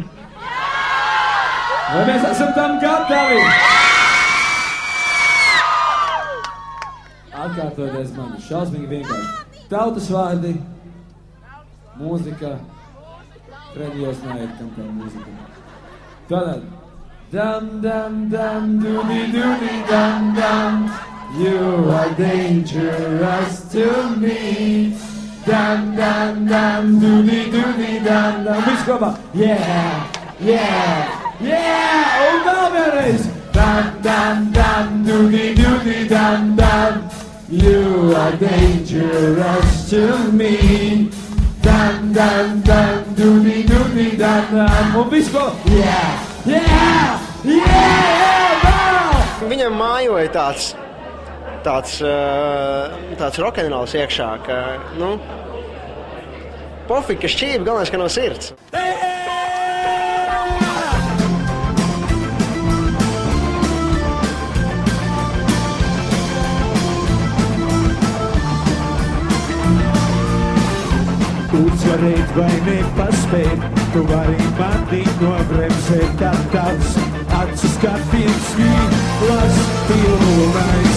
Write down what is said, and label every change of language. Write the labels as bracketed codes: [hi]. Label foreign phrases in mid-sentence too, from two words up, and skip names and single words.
[lv] Vai mēs esam tam gatavi? Atkārtoties man, šausmīgi vienkārši. Tautas vārdi, mūzika, Fredijos naiet, kam tā mūzika. Tātad. Dam, dam, dam, dudi, dudi, dam, dam. [en] You are dangerous to me. Dam, dam, dam, dudi, dudi, dam, dam. [lv] Viss kopā. Yeah, yeah, yeah. Un vēl vienreiz. Dam, dam, dam, dudi, dudi, dam, dam. [en] You are dangerous to me. Dam, dam, dam, dudi, dudi, dam, dam. [lv] Un viss kopā. Yeah, yeah, yeah, vēl. Viņam mājoja tāds rokenrols iekšā, ka, nu, pofīgi, ka šķība, galvenais, ka no sirds. Uzvarēt vai nepaspēt, tu vari mani nobremzēt, tā tavs acu skatiens vīlas pilnais.